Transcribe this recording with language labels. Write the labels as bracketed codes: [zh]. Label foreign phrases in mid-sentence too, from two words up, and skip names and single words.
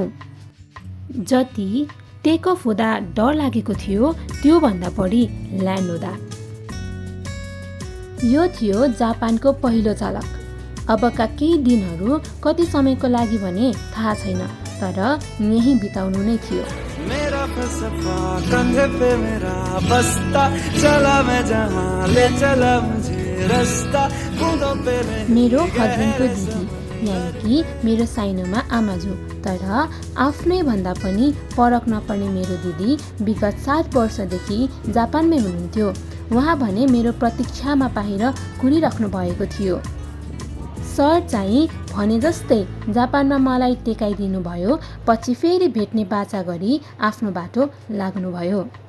[ne] जति टेक अफ हुँदा डर लागेको थियो त्योभन्दा बढी ल्यान्ड हुँदा। यो थियो जापानको पहिलो झलक। अबका केही दिनहरू कति समयको लागि भने थाहा छैन, तर यही बिताउनु नै थियो। [hi] मेरा फलसफा कंधे पे मेरा बस्ता, चला मैं जहां ले चला मुझे रास्ता, बूंदों पे [ne] मेरो हस्बेन्डको दिदी यानि कि मेरो साइनोमा आमाजु, तर आफ्नै भन्दा पनि फरक नपर्ने मेरो दिदी विगत 7 वर्षदेखि जापानमै हुनुहुन्थ्यो। उहाँ भने मेरो प्रतीक्षामा बाहिर कुरिराख्नु भएको थियो। सर चाहिँ भने जस्तै जापानमा मलाई टेकाइदिनु भयो, पछि फेरि भेट्ने बाचा गरी आफ्नो बाटो लाग्नुभयो।